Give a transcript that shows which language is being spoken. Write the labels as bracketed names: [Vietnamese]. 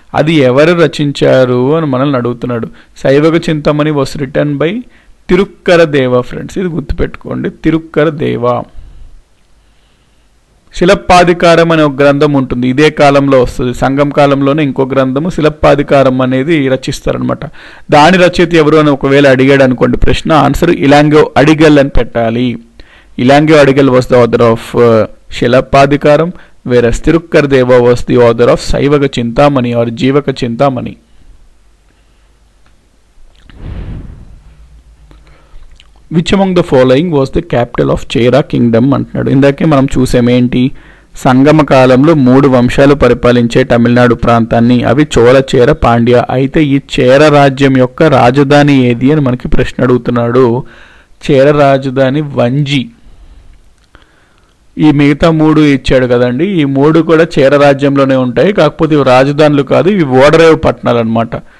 [Telugu] అది ఎవరు రచించారు అని మనల్ని అడుగుతున్నాడు. శైవగ చింతామణి [English] was written by [Telugu] తిరుక్కర దేవ ఫ్రెండ్స్, ఇది గుర్తుపెట్టుకోండి, తిరుక్కర దేవ. శిలప్పాధికారం అనే ఒక గ్రంథం ఉంటుంది, ఇదే కాలంలో వస్తుంది. సంగం కాలంలోనే ఇంకో గ్రంథము శిలప్పాధికారం అనేది రచిస్తారనమాట. దాని రచయిత ఎవరు అని ఒకవేళ అడిగాడు అనుకోండి ప్రశ్న, ఆన్సర్ ఇలాంగో అడిగల్ అని పెట్టాలి. [English] Ilango Adigal was the author of Silappadikaram, whereas Tirukkar Deva was the author of Saivaga Chintamani or Jivaka Chintamani. Which among the following was the capital of Chera kingdom [Telugu] అంటున్నాడు. ఇందాకే మనం చూసామేంటి, సంగమ కాలంలో 3 వంశాలు పరిపాలించే తమిళనాడు ప్రాంతాన్ని, అవి చోళ, చేర, పాండ్య. అయితే ఈ చేర రాజ్యం యొక్క రాజధాని ఏది అని మనకి ప్రశ్న అడుగుతున్నాడు. చేర రాజధాని వంజి. ఈ మిగతా 3 ఇచ్చాడు కదండి, ఈ 3 కూడా చేర రాజ్యంలోనే ఉంటాయి, కాకపోతే ఇవి రాజధానులు కాదు, ఇవి ఓడరేవు పట్టణాలు అనమాట.